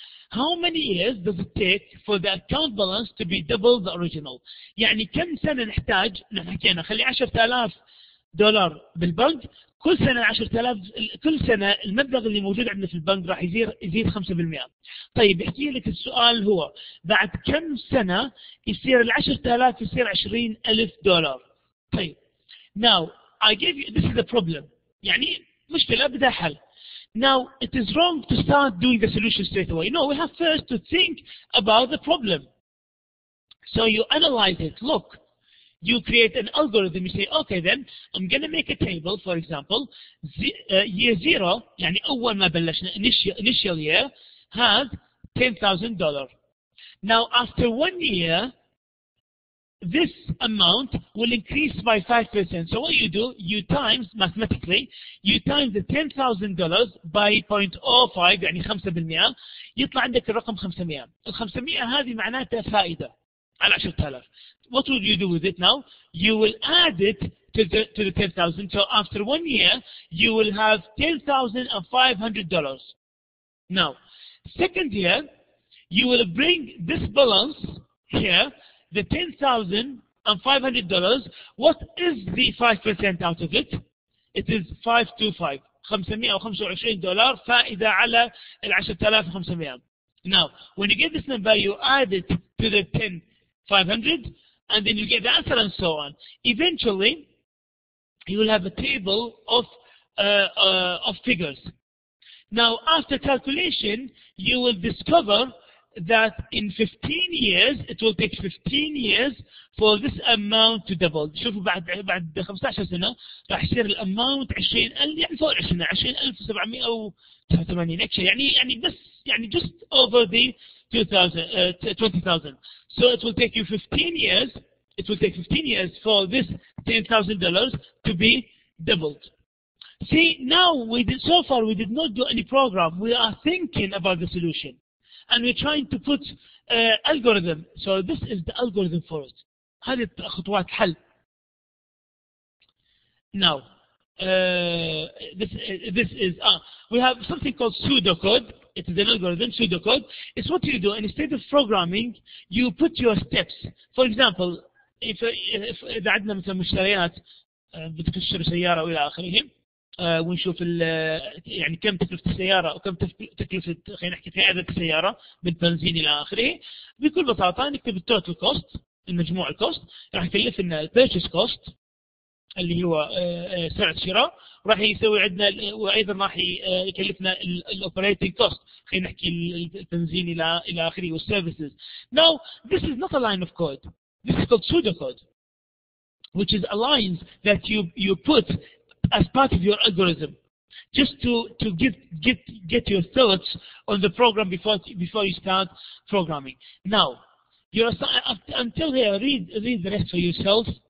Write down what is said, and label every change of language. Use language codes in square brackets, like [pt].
[en] How many years does it take for the account balance to be double the original؟ [ar] يعني كم سنة نحتاج؟ نحن حكينا خلي $10,000 بالبنك، كل سنة 10,000، كل سنة المبلغ اللي موجود عندنا في البنك راح يزيد 5%. طيب يحكي لك السؤال هو بعد كم سنة يصير $10,000 يصير $20,000؟ طيب [en] now I give you this is the problem، [ar] يعني مشكلة بدها حل. [en] Now it is wrong to start doing the solution straight away. No, we have first to think about the problem. So you analyze it. Look, you create an algorithm. You say, okay, then I'm going to make a table, for example, year 0, [ar] يعني أول ما بلشنا [en] initial year has $10,000. Now after 1 year, this amount will increase by 5%. So what you do, you times, mathematically, you times the $10,000 by 0.05 [ar] يعني 5%، يطلع عندك الرقم 500. ال 500 هذه معناتها فائدة على 10,000. [en] What will you do with it now? You will add it to the 10,000. So after 1 year, you will have $10,500. Now, second year, you will bring this balance here, the $10,500. What is the 5% out of it? It is 525. [ar] $525 فائدة على ال 10,500. [en] Now, when you get this number, you add it to the 10,500, and then you get the answer and so on. Eventually, you will have a table of figures. Now, after calculation, you will discover that in 15 years, it will take 15 years for this amount to double. [ar] شوفوا بعد 15 سنة راح يصير الاماونت 20,000 يعني فوق 20,789 يعني بس يعني [en] just over the 20,000. So it will take you 15 years. It will take 15 years for this $10,000 to be doubled. See, now so far we did not do any program. We are thinking about the solution, and we're trying to put algorithm. So this is the algorithm for it. [ar] هذه خطوات حل. [en] Now, this is we have something called pseudocode. It is an algorithm, pseudocode. It's what you do. Instead of programming, you put your steps. For example, if [ar] إذا عندنا مثلا مشتريات بدك تشتري سيارة وإلى آخره، ونشوف يعني كم تكلفة السيارة وكم تكلفة خلينا نحكي قيادة السيارة بالبنزين إلى آخره، بكل بساطة نكتب التوتال كوست، المجموع الكوست، راح يكلفنا البيرتشيز كوست اللي هو سعر الشراء، وراح يسوي عندنا وايضا راح يكلفنا الاوبريتنج كوست، خلينا نحكي البنزين الى اخره والسيرفيسز. [en] Now this is not a line of code. This is called pseudocode, which is a lines that you put as part of your algorithm, just to get your thoughts on the program before you start programming. Now, until here, read the rest for yourself.